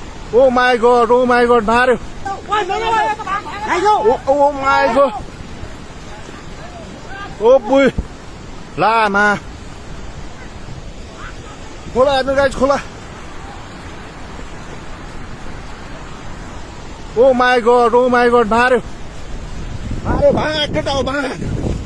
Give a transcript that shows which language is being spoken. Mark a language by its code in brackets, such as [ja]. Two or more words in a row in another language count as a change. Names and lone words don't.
[en] Oh my god, [ne] मार्यो [en] Oh my god Oh boy [ne] लामा खोला हेर्नु गाइस खोला [en] Oh my god [ne] मार्यो भाग केटा हो भाग